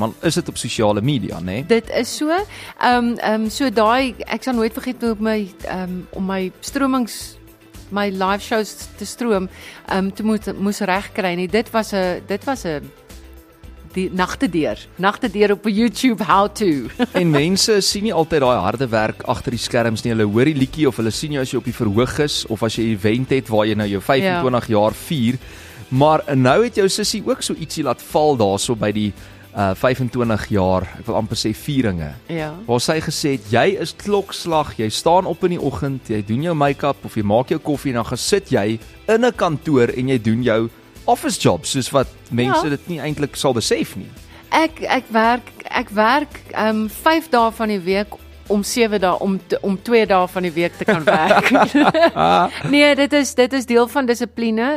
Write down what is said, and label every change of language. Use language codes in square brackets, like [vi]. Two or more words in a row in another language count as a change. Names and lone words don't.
[af] Maar is dit op sosiale media, nê? Nee? Dit is so. So daai ek sal nooit vergeet hoe om my stromings my [en] live shows [af] te stroom te moes regkry nie. Dit was 'n die nagte deur op YouTube [en] how to. [af] En mense sien nie altyd daai harde werk agter die skerms nie. Hulle hoor die liedjie of hulle sien jou as jy op die verhoog is of as jy 'n event het waar jy nou jou 25 jaar vier. Maar nou het jou sussie ook so ietsie laat val daarso by die 25 jaar, ek wil amper sê vieringe. Ja. Waar sy gesê het jy is klokslag, jy staan op in die oggend, jy doen jou make-up of jy maak jou koffie en dan gaan sit jy in 'n kantoor en jy doen jou [en] office job [af] soos wat mense dit nie eintlik sal besef nie. Ek werk 5 dae van die week om 7 dae om 2 dae van die week te kan werk. Nee, dit is deel van dissipline.